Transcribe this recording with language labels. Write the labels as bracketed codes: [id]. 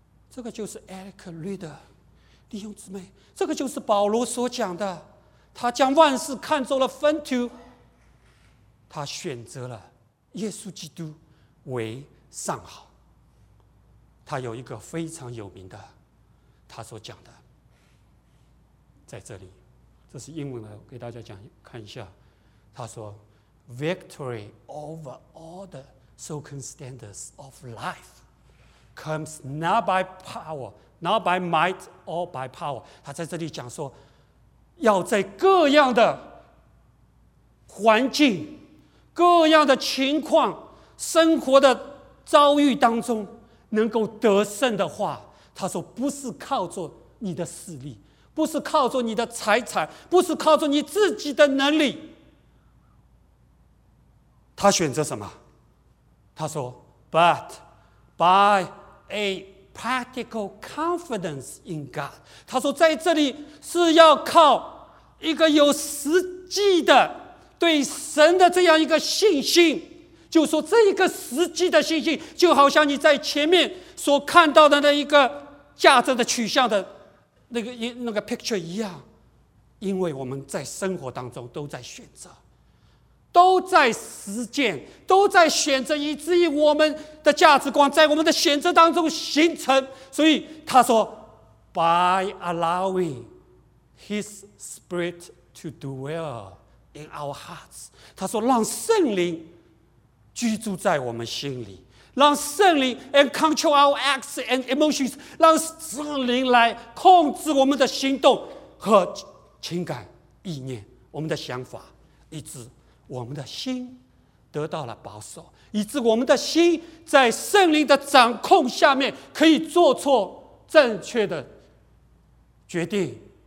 [zh] 这个就是 Eric Reader 弟兄姊妹，这个就是保罗所讲的，他将万事看作了粪土，他选择了耶稣基督为上好。他有一个非常有名的他所讲的，在这里，这是英文的，给大家讲看一下。他说 [en] Victory over all the so-called standards of life comes not by power, not by might or by power. [zh] 他在这里讲说，要在各样的环境、各样的情况、生活的遭遇当中能够得胜的话，他说不是靠着你的势力，不是靠着你的财产，不是靠着你自己的能力。他选择什么？他说 [en] But by a practical confidence in God， [zh] 他说在这里是要靠一个有实际的对神的这样一个信心，就说这一个实际的信心，就好像你在前面所看到的那一个价值的取向的那个 picture 一样。因为我们在生活当中都在选择，都在实践，都在选择，以至于我们的价值观在我们的选择当中形成。所以他说 [en] By allowing His Spirit to dwell in our hearts， [zh] 他说让圣灵居住在我们心里，让圣灵 [en] and control our acts and emotions， [zh] 让圣灵来控制我们的行动和情感意念，我们的想法，以致我们的心得到了保守，以致我们的心在圣灵的掌控下面可以做错正确的决定。